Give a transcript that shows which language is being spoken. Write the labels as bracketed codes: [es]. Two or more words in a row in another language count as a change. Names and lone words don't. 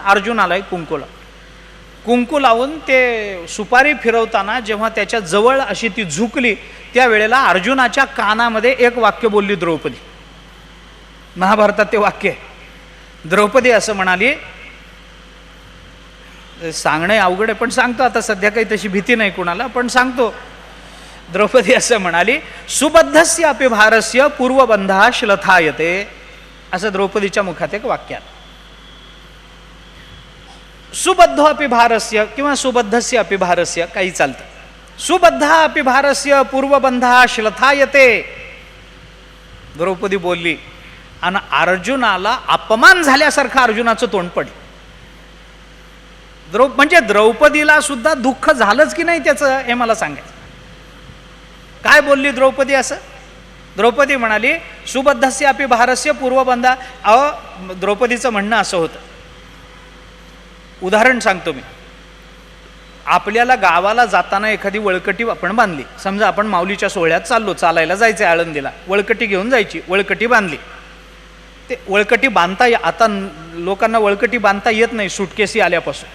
[mr] अर्जुनालाही कुंकू लावून ते सुपारी फिरवताना जेव्हा त्याच्या जवळ अशी ती झुकली, त्यावेळेला अर्जुनाच्या कानामध्ये एक वाक्य बोलली द्रौपदी. महाभारतात ते वाक्य आहे. द्रौपदी असं म्हणाली, सांगणं अवघड आहे पण सांगतो आता, सध्या काही तशी भीती नाही कुणाला, पण सांगतो. द्रौपदी असं म्हणाली, [sa] सुबद्धस्य अपि भारस्य पूर्वबंधा श्लथायते. [mr] असं द्रौपदीच्या मुखात एक वाक्य आहे. [sa] सुबद्ध अपि भारस्य किंवा सुबद्धस्य अपि भारस्य [mr] काही चालतं. [sa] सुबद्ध अपि भारस्य पूर्वबंधा श्लथायते. [mr] द्रौपदी बोलली आणि अर्जुनाला अपमान झाल्यासारखं अर्जुनाचं तोंड पडलं. म्हणजे द्रौपदीला सुद्धा दुःख झालंच की नाही त्याचं, हे मला सांगायचं. काय बोलली द्रौपदी? असं द्रौपदी म्हणाली, [sa] सुबद्धस्य अपि भारस्य पूर्वबंधा. [mr] द्रौपदीचं म्हणणं असं होतं, उदाहरण सांगतो मी. आपल्याला गावाला जाताना एखादी वळकटी आपण बांधली, समजा आपण माऊलीच्या सोहळ्यात चाललो, चालायला जायचं आळंदीला, वळकटी घेऊन जायची, वळकटी बांधली. ते वळकटी बांधता, आता लोकांना वळकटी बांधता येत नाही सुटकेसी आल्यापासून.